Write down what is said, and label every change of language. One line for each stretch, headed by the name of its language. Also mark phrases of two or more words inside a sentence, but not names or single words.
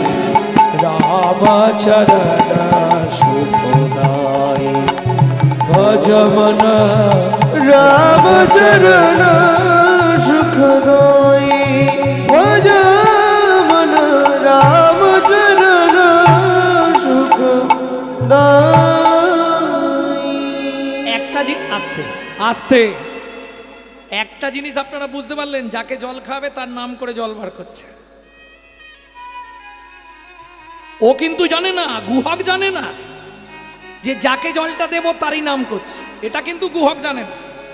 Hindi: रामचरण सुखदाई भज मन रामचरण सुखदाई भज मन रामचरण सुखदाई।
Bangla: একটা আস্তে আস্তে একটা জিনিস আপনারা বুঝতে পারলেন, যাকে জল খাবে তার নাম করে জল বার করছে। ও কিন্তু জানে না, গুহক জানে না যে যাকে জলটা দেব তারই নাম করছে, এটা কিন্তু গুহক জানে না।